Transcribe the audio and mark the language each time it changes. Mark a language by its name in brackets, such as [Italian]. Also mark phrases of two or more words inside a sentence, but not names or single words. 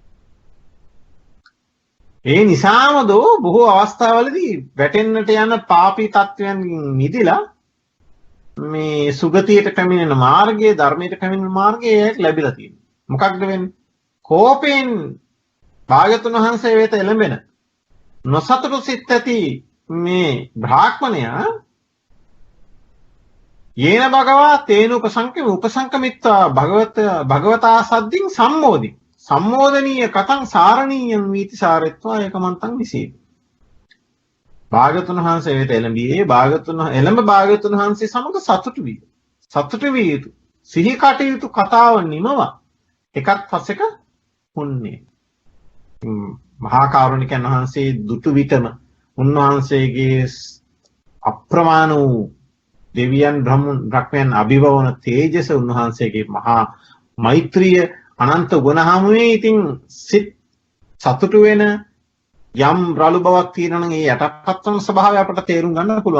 [Sinhala] ඒ නිසාම දෝ බොහෝ අවස්ථාවලදී වැටෙන්නට යන පාපී තත්වයන් මිදලා මේ සුගතියට පැමිණෙන මාර්ගය, ධර්මයට පැමිණෙන මාර්ගය ලැබිලා තියෙනවා. මොකක්ද වෙන්නේ? කෝපයෙන් භාගතුන් වහන්සේ වෙත එළඹෙන නොසතුටු සිත් ඇති මේ බ්‍රාහ්මණයා [Pali] යේන භගවා තේන උපසංකමිත්වා භගවතා සද්දින් සම්මෝදි සම්මෝදනීය කතං සාරණීයං වීති සාරෙත්වා ඒකමන්තං විසීති. [Sinhala] භාගතුන් වහන්සේ වෙත එළඹියේ භාගතුන් වහන්සේ සමග සතුටු විය යුතු සිහි කටයුතු කතාව නිමවා එකත් පස්සෙක හුන්නේ. මහා කරුණිකයන් වහන්සේ දුටු විටම උන්වහන්සේගේ අප්‍රමාණ වූ දෙවියන් බ්‍රහ්මයන් අභිභවන තේජස, උන්වහන්සේගේ මහා මෛත්‍රිය, අනන්ත ගුණහමුවේ ඉතින් සිත් සතුටු වෙන යම් රළු බවක් තියෙනවා නම් ඒ යටපත් වන ස්වභාවය අපට තේරුම් ගන්න පුළුවන්.